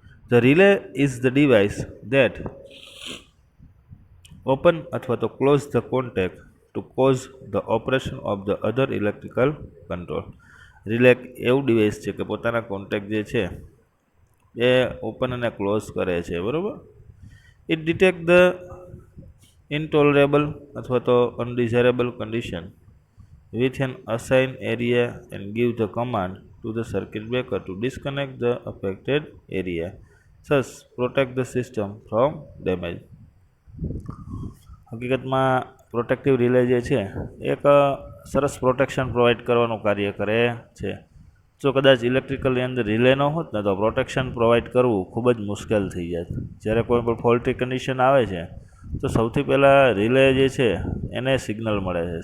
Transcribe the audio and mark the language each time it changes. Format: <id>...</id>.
<en>The relay is the device that open</en> <gu>અથવા તો</gu> <en>close the contact to cause the operation of the other electrical control.</en> <gu>Relay એક એવું device છે કે પોતાના કોન્ટેક્ટ જે છે એ ઓપન અને ક્લોઝ કરે છે, બરાબર.</gu> <en>it detect the intolerable</en> <gu>અથવા તો</gu> <en>Undesirable condition with an assigned area and give the command to the circuit breaker to disconnect the affected area. Thus, protect the system from damage.</en> <gu>હકીકતમાં પ્રોટેક્ટિવ રિલે જે છે એક સરસ પ્રોટેક્શન પ્રોવાઈડ કરવાનું કાર્ય કરે છે. જો કદાચ ઇલેક્ટ્રિકલની અંદર રિલે ન હોત ને તો પ્રોટેક્શન પ્રોવાઈડ કરવું ખૂબ જ મુશ્કેલ થઈ જાય. જ્યારે કોઈ પણ ફોલ્ટી કન્ડિશન આવે છે તો સૌથી પહેલાં રિલે જે છે એને સિગ્નલ મળે છે.</gu>